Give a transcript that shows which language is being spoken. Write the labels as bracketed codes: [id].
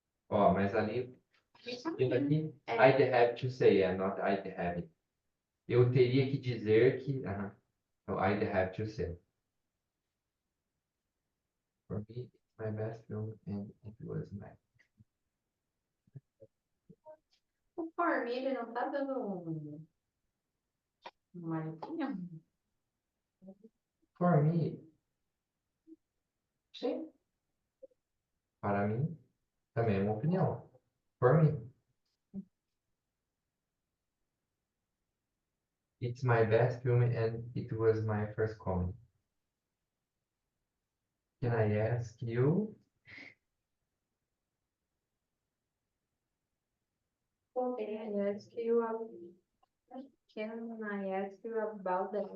[pt] Ó, mas ali, aqui, [en] I'd have to say, not I'd have. [pt] Eu teria que dizer que, então [en] I'd have to say. For me, my best film, and it was my. [pt] O [en] for me, [pt] ele não tá dando uma opinião. [en] For me, sim. [pt] Para mim, também é uma opinião. [en] For me. It's my best film and it was my first comedy. Can I ask you? Okay, I ask you, can I ask you about that?